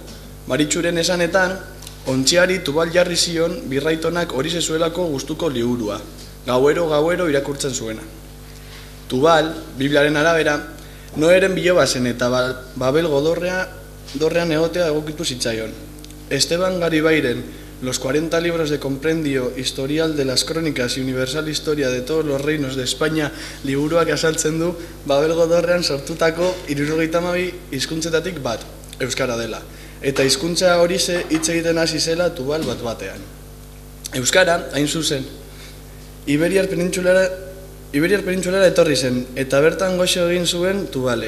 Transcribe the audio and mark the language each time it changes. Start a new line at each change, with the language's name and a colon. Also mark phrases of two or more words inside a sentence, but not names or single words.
Basque: Maritxuren esanetan, ontziari Tubal jarri zion birraitonak horize zuelako gustuko liburua. Gauero irakurtzen zuena. Tubal, Bibliaren arabera, Noeren bilobazen eta Babelgo dorrean egotea egokitu zitzaion. Esteban Garibairen Los 40 libros de comprendio, historial de las crónicas y universal historia de todos los reinos de España liburuak azaltzen du Babelgo dorrean sortutako 72 hizkuntzetatik bat, euskara dela. Eta hizkuntza horize hitz egiten hasi zela Tubal bat-batean. Euskara, hain zuzen, Iberiar penintsulara etorri zen, eta bertan goxo egin zuen Tubalek.